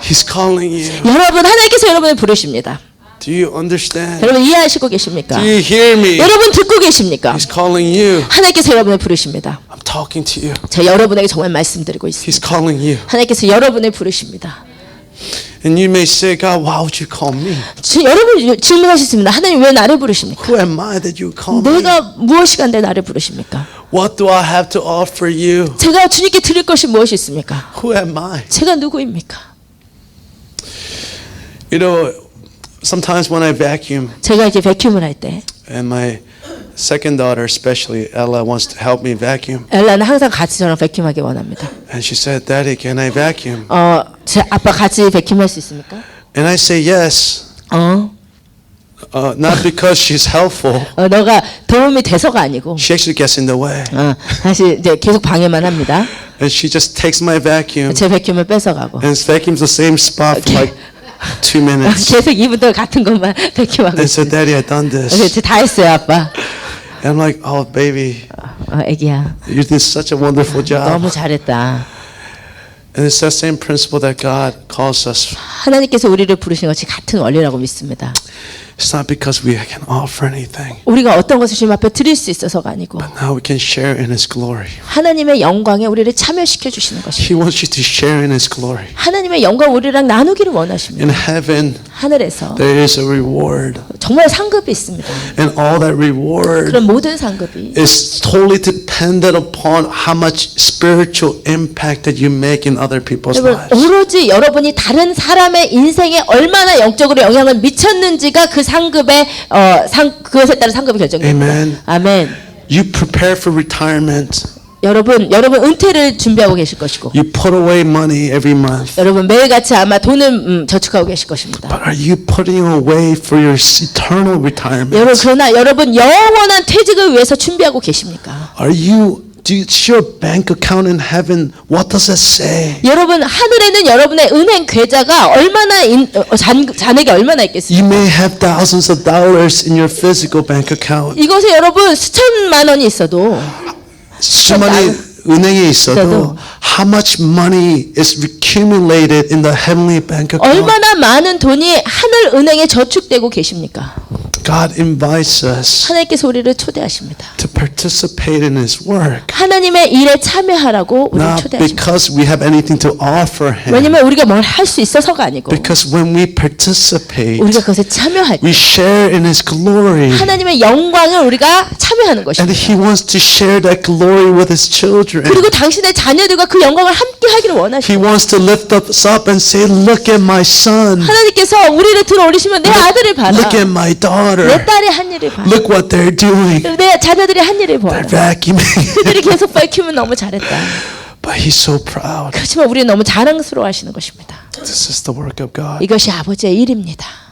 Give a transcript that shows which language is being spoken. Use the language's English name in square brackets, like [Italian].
[English] He's calling you. [Korean] 여러분 하나님께서 여러분을 부르십니다. [English] Do you understand? [Korean] 여러분 이해하시고 계십니까? [English] Do you hear me? [Korean] 여러분 듣고 계십니까? [English] He's calling you. [Korean] 하나님께서 여러분을 부르십니다. [English] I'm talking to you. [Korean] 제가 여러분에게 정말 말씀드리고 있습니다. [English] He's calling you. [Korean] 하나님께서 여러분을 부르십니다. [English] And you may say, God, why would you call me? [Korean] 여러분 질문하셨습니다. 하나님 왜 나를 부르십니까? [English] Who am I that you call me? [Korean] 내가 무엇이간데 나를 부르십니까? [English] What do I have to offer you? [Korean] 제가 주님께 드릴 것이 무엇이 있습니까? [English] Who am I? [Korean] 제가 누구입니까? [English] You know, sometimes when I vacuum, [Korean] 제가 이제 베큐um을 할 때 [English] and my second daughter, especially Ella, wants to help me vacuum. [Korean] 엘라는 항상 같이 저랑 베큐um하기 원합니다. [English] And she said, Daddy, can I vacuum? [Korean] 제 아빠 같이 베큐um할 수 있습니까? [English] And I say yes. Not because she's helpful. [Korean] 너가 도움이 돼서가 아니고 [English] She actually gets in the way. [Korean] 사실 이제 계속 방해만 합니다. [English] And she just takes my vacuum [Korean] 제 베큐um을 뺏어가고 [English] and vacuums the same spot for like 2 minutes. [Korean] 계속 이분들 같은 것만 베큐um하고 [English] And said, [Korean] 있어요. [English] Daddy, I done this. [Korean] 그래서 다 했어요, 아빠. [English] And I'm like, oh, baby, [Korean] 애기야, [English] you did such a wonderful job. [Korean] 너무 잘했다. [English] And it's that same principle that God calls us. [Korean] 하나님께서 우리를 부르신 것이 같은 원리라고 믿습니다. [English] It's not because we can offer anything, [Korean] 우리가 어떤 것을 주님 앞에 드릴 수 있어서가 아니고 [English] but now we can share in His glory. [Korean] 하나님의 영광에 우리를 참여시켜 주시는 것입니다. [English] He wants you to share in His glory. [Korean] 하나님의 영광 우리랑 나누기를 원하십니다. [English] In heaven, [Korean] 하늘에서 [English] there is a reward. [Korean] 정말 상급이 있습니다. [English] And all that reward [Korean] 그런 모든 상급이 [English] is totally dependent upon how much spiritual impact that you make in other people's [Korean] 여러분, [English] lives. [Korean] 오로지 여러분이 다른 사람의 인생에 얼마나 영적으로 영향을 미쳤는지가 그 상급의 그것에 따라 상급이 결정됩니다. [English] Amen. [Korean] 아멘. [English] You prepare for retirement. [Korean] 여러분 은퇴를 준비하고 계실 것이고 [English] You put away money every month. [Korean] 여러분 매일같이 아마 돈을 저축하고 계실 것입니다. [English] But are you putting away for your eternal retirement? [Korean] 여러분 그러나 여러분 영원한 퇴직을 위해서 준비하고 계십니까? [English] Does your bank account in heaven, what does it say? [Korean] 여러분 하늘에는 여러분의 은행 계좌가 얼마나 잔액이 얼마나 있겠습니까? [English] You may have thousands of dollars in your physical bank account. [Korean] 이것에 여러분 수천만 원이 있어도 수많은 은행에 있어도 [English] how much money is accumulated in the heavenly bank account? [Korean] 얼마나 많은 돈이 하늘 은행에 저축되고 계십니까? [English] God invites us [Korean] 하나님께서 우리를 초대하십니다. [English] to participate in His work, [Korean] 하나님의 일에 참여하라고 우리를 [English] not [Korean] 초대하십니다. [English] because we have anything to offer Him, [Korean] 왜냐면 우리가 뭘 할 수 있어서가 아니고 [English] because when we participate, [Korean] 우리가 그것에 참여할 때 [English] we share in His glory, [Korean] 하나님의 영광을 우리가 참여하는 [English] and [Korean] 것입니다. [English] He wants to share that glory with His children. [Korean] 그리고 당신의 자녀들과 그 영광을 함께 하기를 [English] He [Korean] 원하십니다. [English] wants to lift us up and say, look at my son, [Korean] 하나님께서 우리를 들어 올리시면 내 아들을 봐라. [English] look at my daughter, [Korean] 내 딸이 한 일을 봐라. [English] look what they're doing. [Korean] 내 자녀들이 한 일을 봐라. [English] They're vacuuming. [Korean] 그들이 계속 밝히면 너무 잘했다. [English] But He's so proud. [Korean] 그렇지만 우리는 너무 자랑스러워하시는 것입니다. [English] This is the work of God. [Korean] 이것이 아버지의 일입니다.